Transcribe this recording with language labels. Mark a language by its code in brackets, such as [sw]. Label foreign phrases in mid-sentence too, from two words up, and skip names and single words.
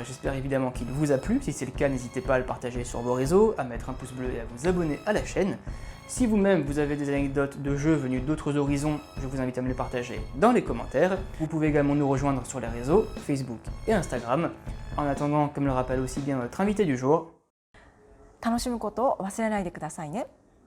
[fr] J'espère évidemment qu'il vous a plu. Si c'est le cas, n'hésitez pas à le partager sur vos réseaux, à mettre un pouce bleu et à vous abonner à la chaîne. Si vous-même vous avez des anecdotes de jeux venus d'autres horizons, je vous invite à me les partager dans les commentaires. Vous pouvez également nous rejoindre sur les réseaux, Facebook et Instagram. En attendant, comme le rappelle aussi bien notre invité du jour, [ja] 楽しむことを忘れないでくださいね。